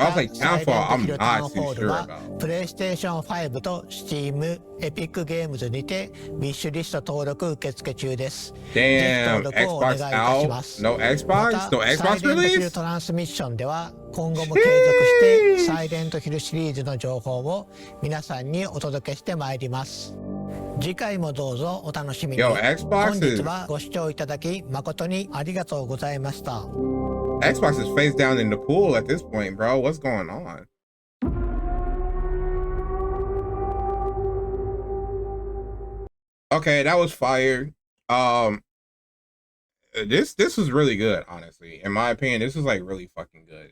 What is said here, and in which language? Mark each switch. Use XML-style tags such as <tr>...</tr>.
<en>But I was like, Townfall, I'm not too sure about.</en> <ja>プレイステーション5と Steam、エピックゲームズにてウィッシュリスト登録受付中です。</ja> <en>Damn, Xbox out? No Xbox? No Xbox release?</en> <ja>トランスミッションでは今後も継続してサイレントヒルシリーズの情報を皆さんにお届けしてまいります。次回もどうぞお楽しみに。本日はご視聴いただき誠にありがとうございました。</ja> <en>Xbox is face down in the pool at this point, bro. What's going on? Okay, that was fire. This was really good, honestly. In my opinion, this is like really fucking good.</en>